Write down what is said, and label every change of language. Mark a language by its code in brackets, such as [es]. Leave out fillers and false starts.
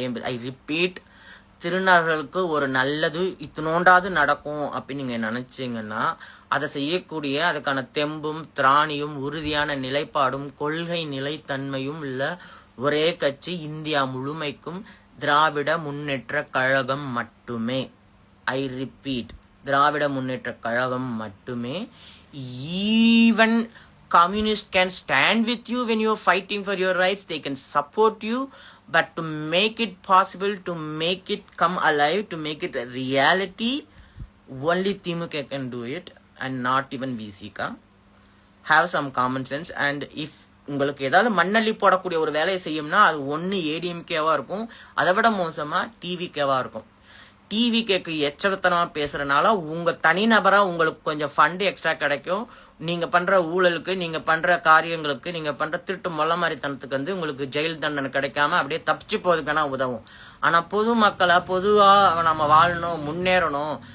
[en] I repeat, [ta] திருநர்களுக்கு ஒரு நல்லது இத்தினோண்டாவது நடக்கும் அப்படின்னு நீங்க நினைச்சீங்கன்னா அதை செய்யக்கூடிய அதுக்கான தெம்பும் திராணியும் உறுதியான நிலைப்பாடும் கொள்கை நிலைத்தன்மையும் உள்ள ஒரே கட்சி இந்தியா முழுமைக்கும் திராவிட முன்னேற்ற கழகம் மட்டுமே. [en] I repeat, [ta] திராவிட முன்னேற்ற கழகம் மட்டுமே. [en] Even communists can stand with you when you're fighting for your rights, they can support you, but to make it possible, to make it come alive, to make it a reality, only Timuka can do it and not even VCK. Have some common sense. And if [ta] உங்களுக்கு ஏதாவது மண்ணள்ளி போடக்கூடிய ஒரு வேலையை செய்யும்னா அது ஒன்னு ஏடிஎம்கேவா இருக்கும், அதை விட மோசமா டிவிகேவா இருக்கும். டிவிகேக்கு எச்சரித்தனமா பேசுறதுனால உங்க தனிநபரா உங்களுக்கு கொஞ்சம் ஃபண்ட் எக்ஸ்ட்ரா கிடைக்கும். நீங்க பண்ற ஊழலுக்கு, நீங்க பண்ற காரியங்களுக்கு, நீங்க பண்ற திருட்டு மொல்ல மாதிரித்தனத்துக்கு வந்து உங்களுக்கு ஜெயில் தண்டனை கிடைக்காம அப்படியே தப்பிச்சு போறதுக்கான உதவும். ஆனா பொதுமக்களை பொதுவா நம்ம வாழணும், முன்னேறணும்,